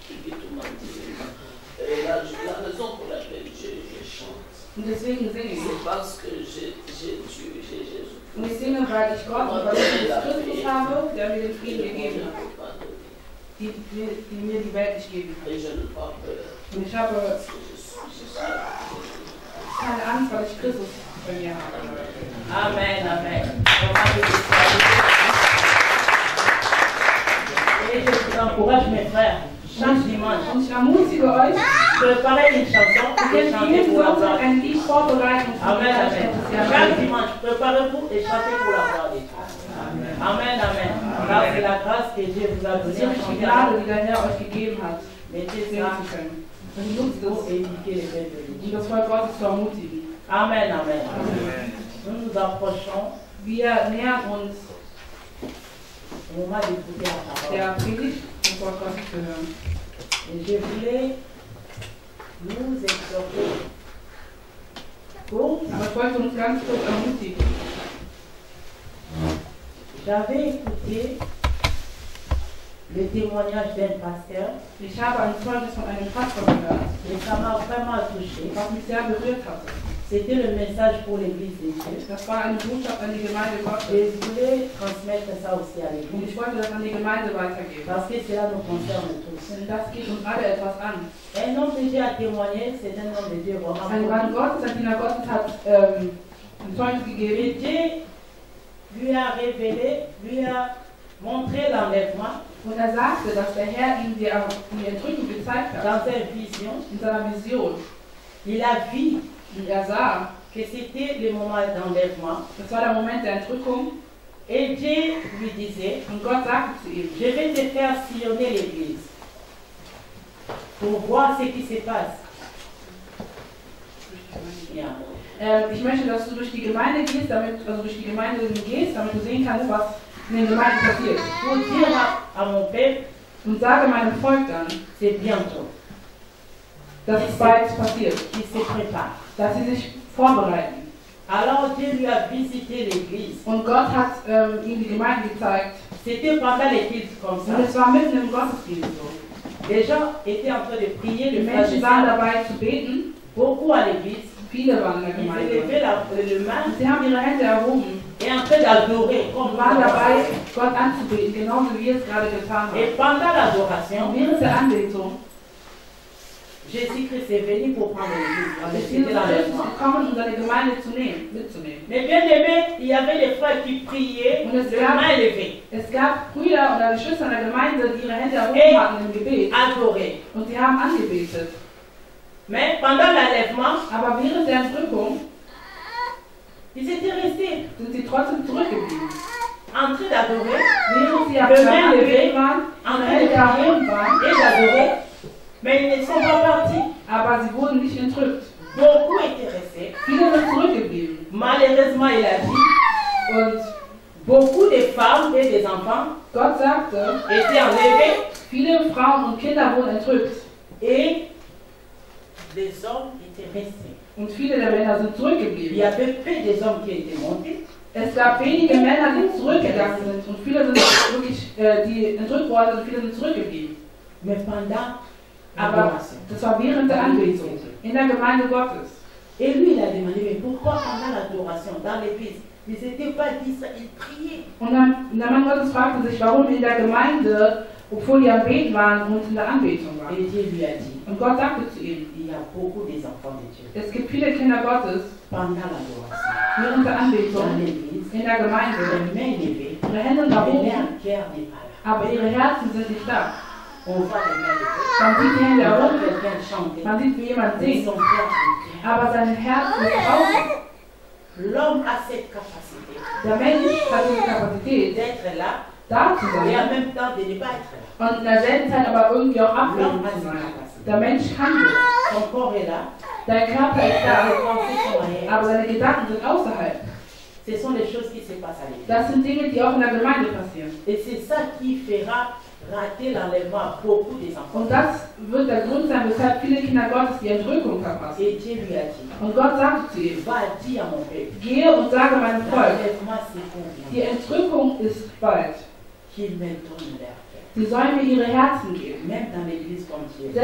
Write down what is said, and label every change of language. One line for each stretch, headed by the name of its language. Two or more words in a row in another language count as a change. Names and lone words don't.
French: La raison pour laquelle je chante,
German: Und deswegen singe ich.
French: c'est parce que j'ai Dieu, j'ai Jésus.
German: Und ich singe, weil ich Gott und weil ich Christus habe, der mir den Frieden gegeben hat, die mir die Welt nicht geben kann.
French: Et je n'ai pas peur,
German: Und ich habe
French: parce que je suis
German: keine Angst, weil ich Christus bei mir habe.
French: Amen, amen. Et je vous encourage, mes frères, chaque dimanche,
German: Und ich ermutige euch,
French: préparez une chanson et
German: den
French: chantez
German: jeden
French: pour la
German: Sonntag
French: gloire.
German: ein Lied vorbereiten.
French: Amen, amen. Chaque dimanche, préparez-vous et chantez pour la gloire de Dieu. Amen, amen. Car c'est la grâce que Dieu vous a
German: Das ist
French: donnée à
German: nämlich die
French: chanter.
German: Gnade, die der Herr euch gegeben hat,
French: Mettez
German: singen
French: ça
German: zu können. Und nutzt
French: pour
German: es,
French: éduquer les peuples de
German: um
French: Dieu.
German: das Volk Gottes zu ermutigen.
French: Amen, amen. Nous nous approchons
German: Wir nähern uns
French: au moment d'écouter la parole.
German: der Predigt vom Volk Gottes zu hören.
French: Et je voulais nous exhorter pour.
German: Aber ich wollte uns ganz kurz ermutigen.
French: J'avais écouté le témoignage d'un pasteur
German: Ich habe ein Zeugnis von einem Pastor gehört,
French: et ça m'a vraiment touché.
German: was mich sehr berührt hat.
French: C'était le message pour l'église de Dieu.
German: Das war eine Botschaft an die Gemeinde
French: Et
German: Gottes.
French: je voulais transmettre ça aussi à
German: Und
French: l'église
German: ich wollte das an die Gemeinde weitergeben.
French: parce que cela nous concerne tous.
German: Denn das geht uns alle etwas an.
French: Un homme de Dieu a témoigné, c'est un homme de Dieu vraiment.
German: Ein Mann Gottes, ein Diener Gottes hat ein Zeugnis gegeben.
French: Et Dieu lui a révélé, lui a montré l'enlèvement
German: Und er sagte, dass der Herr ihm die Entrückung gezeigt hat.
French: dans une vision.
German: In seiner Vision.
French: Il a vu
German: Und er sah,
French: que c'était le moment d'enlèvement.
German: das war der Moment der Entrückung.
French: Et Dieu lui disait,
German: Und Gott sagte zu ihm,
French: je vais te faire sillonner l'église pour voir ce qui se passe.
German: Ja. ich möchte, dass du durch die Gemeinde gehst, also durch die Gemeinde gehst, damit du sehen kannst, was in den Gemeinden passiert.
French: Pour dire à mon peuple,
German: Und sage meinem Volk dann,
French: c'est bientôt,
German: dass es bald passiert,
French: qu'il se prépare.
German: dass sie sich vorbereiten.
French: Alors Dieu lui a visité l'église.
German: Und Gott hat ihm die Gemeinde gezeigt.
French: C'était pendant l'église comme ça.
German: Und es war mitten im Gottesdienst so.
French: Les gens étaient en train de prier,
German: Die
French: le
German: Menschen waren dabei zu beten.
French: beaucoup à l'église.
German: Viele waren in der
French: Ils
German: Gemeinde.
French: élevaient le main
German: Und sie haben ihre Hände erhoben
French: et en train d'adorer
German: und
French: comme
German: waren
French: nous
German: dabei,
French: avons fait.
German: Gott anzubeten, genauso wie er es gerade getan
French: Et
German: hat.
French: pendant l'adoration,
German: Und während der Anbetung
French: Jésus-Christ est venu pour prendre l'église.
German: ist
French: C'était
German: Jesus Christus
French: l'enlèvement.
German: gekommen, um seine Gemeinde mitzunehmen.
French: Mais bien aimé, il y avait des frères qui priaient,
German: Und es
French: les
German: gab,
French: mains levées,
German: es gab Brüder oder Geschwister in der Gemeinde, die ihre Hände erhoben hatten im Gebet.
French: adorés.
German: Und sie haben angebetet.
French: Mais pendant l'enlèvement,
German: Aber während der Entrückung
French: ils étaient restés
German: sind sie trotzdem zurückgeblieben.
French: en train d'adorer,
German: Während sie aber beim Anbeten waren,
French: en
German: ihre
French: train de
German: Hände erhoben
French: prier
German: waren,
French: et d'adorer, mais ils ne sont pas partis.
German: aber sie wurden nicht entrückt.
French: Beaucoup étaient restés.
German: Viele sind zurückgeblieben.
French: Malheureusement, il a dit,
German: Und
French: beaucoup de femmes et des enfants
German: Gott sagte,
French: étaient enlevés
German: viele Frauen und Kinder wurden entrückt
French: et les hommes étaient restés.
German: und viele der Männer sind
French: Il y
German: zurückgeblieben.
French: avait peu des hommes qui étaient montés.
German: Es gab wenige Männer, die zurückgegangen sind und viele sind wirklich, die entrückt worden und viele sind zurückgeblieben.
French: Mais pendant
German: Aber
French: l'adoration.
German: das war während der Anbetung in der Gemeinde Gottes.
French: Et lui, il a demandé, mais pourquoi pendant l'adoration, dans l'église, ils n'étaient pas dit ça, ils priaient.
German: Und der Mann Gottes fragte sich, warum in der Gemeinde, obwohl die am Beten waren und in der Anbetung waren.
French: Et Dieu lui a dit,
German: Und Gott sagte zu ihm,
French: il y a beaucoup des enfants de Dieu.
German: es gibt viele Kinder Gottes
French: Pendant l'adoration,
German: während der
French: dans
German: Anbetung
French: l'église,
German: in der Gemeinde,
French: les mains levées,
German: ihre Hände nach
French: mais
German: oben,
French: leur cœur n'est pas là.
German: aber ihre Herzen sind nicht da.
French: On voit les mains levées,
German: Man sieht die Hände
French: on voit
German: herunter,
French: quelqu'un chanter,
German: man sieht, wie jemand
French: mais
German: singt,
French: son cœur n'est pas
German: aber sein Herz ist draußen.
French: là. L'homme a cette capacité
German: Der Mensch hat diese Kapazität,
French: d'être là
German: da zu
French: et
German: sein
French: en même temps de ne pas être là.
German: und in derselben Zeit aber irgendwie auch abwesend
French: L'homme a
German: zu
French: cette
German: sein.
French: capacité.
German: Der Mensch kann das.
French: Son corps est là,
German: Dein Körper ist
French: les
German: da,
French: pensées sont ailleurs.
German: aber seine Gedanken sind außerhalb.
French: Ce sont les choses qui se passent à l'église.
German: Das sind Dinge, die auch in der Gemeinde passieren.
French: Et c'est ça qui fera rater l'enlèvement à beaucoup des enfants.
German: Und das wird der Grund sein, weshalb viele Kinder Gottes die Entrückung verpassen.
French: Et Dieu lui a dit,
German: Und Gott sagte zu ihm,
French: va dire à mon peuple,
German: gehe und sage meinem Volk,
French: l'enlèvement c'est pour
German: die
French: bien,
German: Entrückung ist bald.
French: qu'ils me donnent leur cœur.
German: Sie sollen mir ihre Herzen geben.
French: Même dans l'église comme tu es,